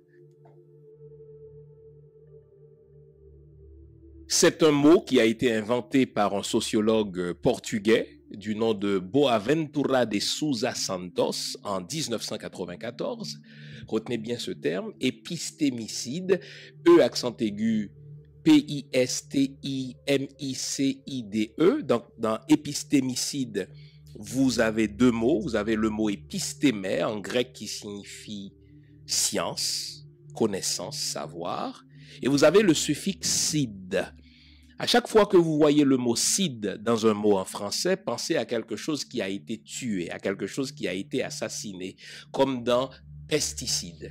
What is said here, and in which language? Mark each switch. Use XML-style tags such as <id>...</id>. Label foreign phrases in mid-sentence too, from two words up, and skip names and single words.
<fr>C'est un mot qui a été inventé par un sociologue portugais du nom de Boaventura de Sousa Santos en 1994. Retenez bien ce terme, épistémicide, E accent aigu, P-I-S-T-I-M-I-C-I-D-E. Donc, dans épistémicide, vous avez deux mots. Vous avez le mot épistémè, en grec, qui signifie science, connaissance, savoir. Et vous avez le suffixe cide. À chaque fois que vous voyez le mot cide dans un mot en français, pensez à quelque chose qui a été tué, à quelque chose qui a été assassiné, comme dans pesticides.</fr>